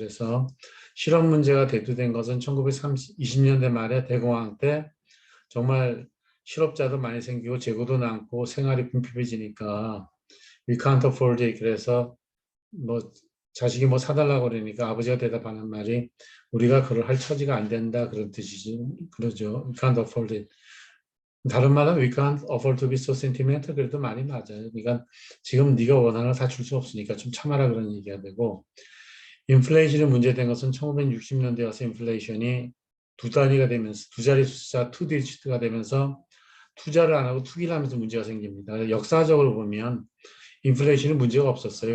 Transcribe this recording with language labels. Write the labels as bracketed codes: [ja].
[ko] 그래서 실업 문제가 대두된 것은 1920년대 말에 대공황 때 정말 실업자도 많이 생기고 재고도 남고 생활이 궁핍해지니까 [en] we can't afford it. [ko] 그래서 뭐 자식이 뭐 사달라고 그러니까 아버지가 대답하는 말이 우리가 그걸 할 처지가 안 된다 그런 뜻이지. 그러죠. [en] We can't afford it. [ko] 다른 말은 [en] we can't afford to be so sentimental. [ko] 그래도 말이 맞아요. 그러니까 지금 네가 원하는 거 다 줄 수 없으니까 좀 참아라 그런 얘기가 되고 인플레이션이 문제된 것은 1960년대 와서 인플레이션이 두 단위가 되면서 두 자리 숫자 투 디지트가 되면서 투자를 안 하고 투기를 하면서 문제가 생깁니다. 역사적으로 보면 인플레이션이 문제가 없었어요.